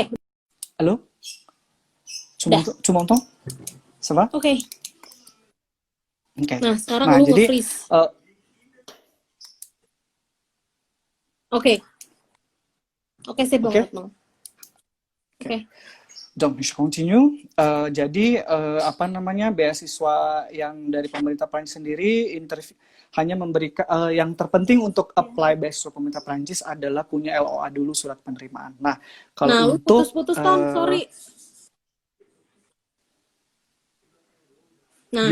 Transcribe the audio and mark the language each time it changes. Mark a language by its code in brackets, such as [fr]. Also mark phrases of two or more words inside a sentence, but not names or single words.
[id] Halo? Cumontong? Sama? Oke. Nah, sekarang lu jadi, nge-freeze. Oke, sip banget, Bang. Oke. [fr] Donc, je continue. [id] Jadi, beasiswa yang dari pemerintah Prancis sendiri hanya memberikan yang terpenting untuk apply beasiswa pemerintah Prancis adalah punya LOA dulu, surat penerimaan. Nah, kalau untuk putus-putus, Tom, sorry. Nah,